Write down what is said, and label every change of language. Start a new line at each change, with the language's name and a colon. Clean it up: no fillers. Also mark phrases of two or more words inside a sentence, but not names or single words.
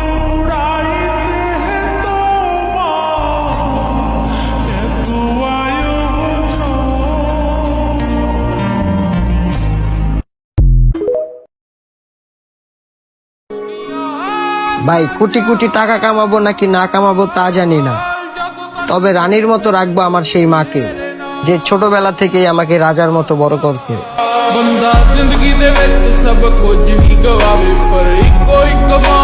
Bangla: ভাই কোটি কোটি টাকা কামাবো নাকি না কামাবো তা জানি না, তবে রানীর মতো রাখবো আমার সেই মাকে, যে ছোটবেলা থেকেই আমাকে রাজার মতো বড় করছে।
Punjabi: ਬੰਦਾ ਜ਼ਿੰਦਗੀ ਦੇ ਵਿੱਚ ਸਭ ਕੁਝ ਹੀ ਗਵਾਵੇ ਪਰ ਇੱਕੋ ਇੱਕ